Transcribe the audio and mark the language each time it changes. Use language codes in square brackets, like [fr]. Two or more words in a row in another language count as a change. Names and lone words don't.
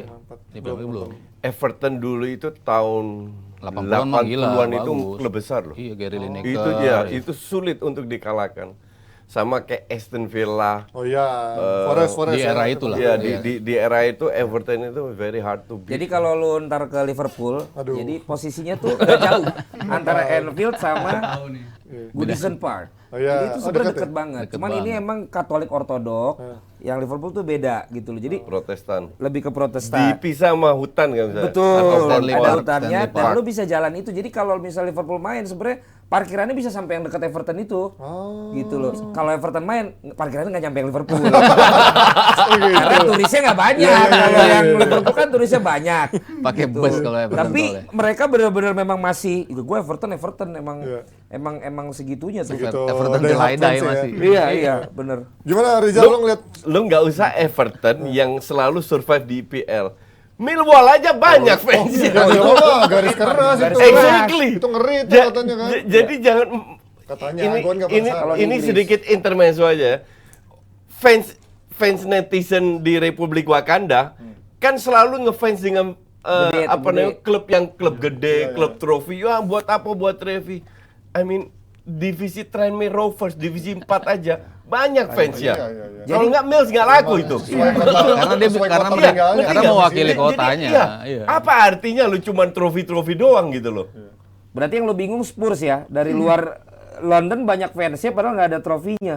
[id] 54. Belum. Everton dulu itu tahun 80-an mah gila, 80-an itu bagus. klub besar loh. Iya, Gary Lineker. Itu dia, itu sulit untuk dikalahkan. Sama kayak Aston Villa. Oh iya, Forest di ya. era itulah. Iya, Iya. di era itu Everton itu [en] very hard to beat. [id] Jadi kalau lu ntar ke Liverpool, Aduh. jadi posisinya tuh agak jauh antara Anfield sama Tahu nih. Goodison Park. Oh iya, Jadi itu oh, sebenarnya dekat ya? deket banget. Deket Cuman ini banget. emang Katolik Ortodok, yang Liverpool tuh beda gitu loh. Jadi Protestan. lebih ke Protestan. Dipisah sama hutan kan misalnya. Betul, Atau Stanley ada Park, hutannya Stanley dan Park. lu bisa jalan itu. Jadi kalau misalnya Liverpool main sebenarnya parkirannya bisa sampai yang dekat Everton itu. Gitu loh. Kalau Everton main, parkirannya nggak nyampe yang Liverpool. Karena turisnya nggak banyak. Kalau yang Liverpool kan turisnya banyak. Pakai bus kalau Everton Tapi soalnya. mereka benar-benar memang masih, gue Everton emang Iya. emang segitunya tuh. Segitu Everton [en] die hard [id] delay fans ya. masih. Iya, bener. Gimana Rizal lo ngeliat? Lu nggak usah Everton yang selalu survive di IPL. Millwall aja banyak fansnya. Ya, ya Allah, garis keras itu. Exactly. Itu ngeri itu Ja- katanya kan. Jadi jangan Katanya, ini gua nggak ini, penasaran. Kalau di ini Inggris. sedikit intermezzo aja. Fans netizen di Republik Wakanda kan selalu ngefans dengan Gede, apa gede. namanya klub gede, klub trofi. Ya buat apa buat trofi? [en] I mean [id] divisi Tranmere Rovers divisi 4 aja banyak fansnya. iya. Kalau nggak Mills nggak laku itu. Karena dia Sesuai karena kota dia- tinggalnya. karena Ngerti nggak? mewakili Jadi, kotanya. iya. Iya. Apa artinya lu cuman trofi-trofi doang gitu loh? Berarti yang lo bingung Spurs ya, dari luar London banyak fansnya padahal nggak ada trofinya.